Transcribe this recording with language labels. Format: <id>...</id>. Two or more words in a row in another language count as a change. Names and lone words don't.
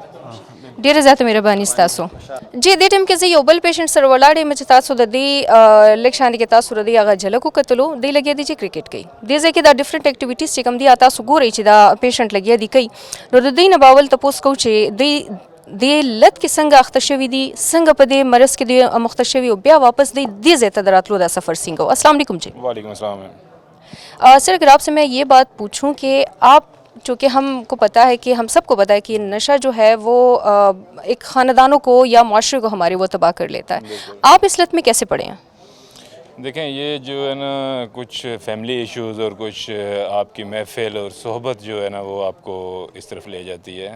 <ps>ډیره زیاته مهرباني ستاسو جی دې ټایم کې زه یو بل پیشنټ سره ولاړ یم چې تاسو د دې لږ شان کې تاسو د دې هغه جھلک وکتلو دی لګیا دي چې کرکټ کوي دې ځای کې دا</ps> <en>different activities</en> <ps>چې کوم دي تاسو ګورئ چې دا پیشنټ لګیا دي کوي نو د دوی نه باول تپوس کوو چې دوی د لت کې څنګه اخته شوي دي، څنګه په دې مرض کې دی مخته شوي او بیا واپس دی دې ځای ته د راتلو دا سفر څنګه و؟</ps> <ar>السلام علیکم جی. وعلیکم السلام.</ar> <ur>سر اگر آپ سے میں یہ بات پوچھوں کہ آپ چونکہ ہم کو پتہ ہے کہ ہم سب کو پتہ ہے کہ نشہ جو ہے وہ ایک خاندانوں کو یا معاشرے کو ہمارے وہ تباہ کر لیتا ہے، آپ اس لت میں کیسے پڑے ہیں؟ دیکھیں یہ جو ہے نا کچھ</ur> <en>family issues</en> <ur>اور کچھ آپ کی محفل اور صحبت جو ہے نا وہ آپ کو اس طرف لے جاتی ہے.</ur>